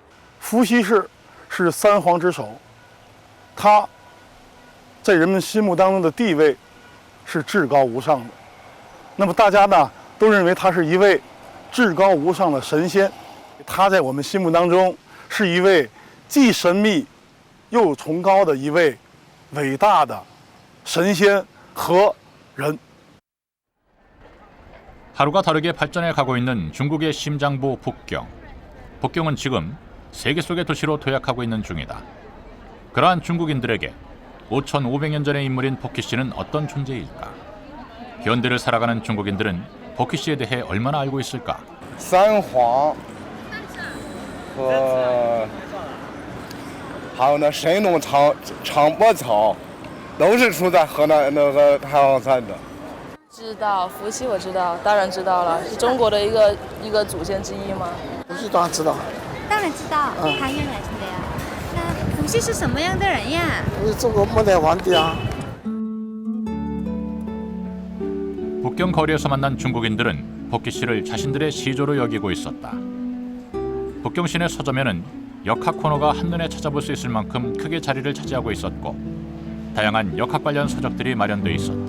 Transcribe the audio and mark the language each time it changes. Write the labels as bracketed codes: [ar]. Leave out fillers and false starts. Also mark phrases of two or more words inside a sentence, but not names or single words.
[zh] 伏羲氏是三皇之首，他在人们心目当中的地位是至高无上的。那么大家呢都认为他是一位至高无上的神仙，他在我们心目当中是一位既神秘又崇高的一位伟大的神仙和人。 [ko] 하루가 다르게 발전해 가고 있는 중국의 심장부 북경. 북경은 지금 세계 속의 도시로 도약하고 있는 중이다. 그러한 중국인들에게 5,500년 전의 인물인 복희 씨는 어떤 존재일까? 현대를 살아가는 중국인들은 복희 씨에 대해 얼마나 알고 있을까? [zh] 三皇和还有那神农尝百草，都是出在河南那个太行山的。知道伏羲，我知道，当然知道了，是中国的一个祖先之一吗？伏羲当然知道，当然知道，他原来是的呀。那伏羲是什么样的人呀？是中国末代皇帝啊。 [ko] 북경 거리에서 만난 중국인들은 복희 씨를 자신들의 시조로 여기고 있었다. 북경 시내 서점에는 역학 코너가 한눈에 찾아볼 수 있을 만큼 크게 자리를 차지하고 있었고 다양한 역학 관련 서적들이 마련돼 있었다.